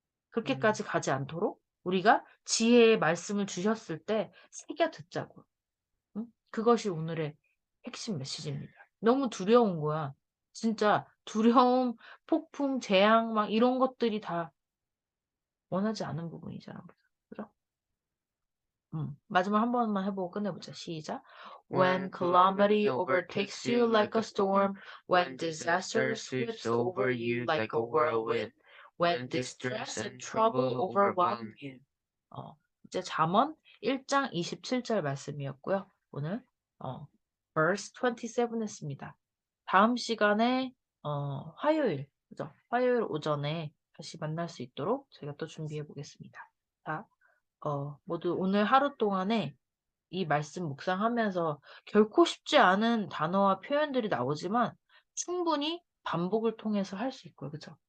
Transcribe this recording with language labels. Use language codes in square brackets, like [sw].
[ko] 그렇게까지 가지 않도록 우리가 지혜의 말씀을 주셨을 때 새겨 듣자고. 응? 그것이 오늘의 핵심 메시지입니다. 너무 두려운 거야. 진짜 두려움, 폭풍, 재앙 막 이런 것들이 다 원하지 않은 부분이잖아. 그죠? 마지막 한 번만 해보고 끝내보자. 시작. [en] When calamity overtakes you like a storm, when disaster sweeps over you like a whirlwind, when distress and trouble overwhelm you. [ko] 이제 잠언 1장 27절 말씀이었고요. 오늘 verse 27 했습니다. 다음 시간에 화요일, 그죠? 화요일 오전에 다시 만날 수 있도록 제가 또 준비해 보겠습니다. 자, 모두 오늘 하루 동안에 이 말씀 묵상하면서 결코 쉽지 않은 단어와 표현들이 나오지만 충분히 반복을 통해서 할 수 있고요. 그죠?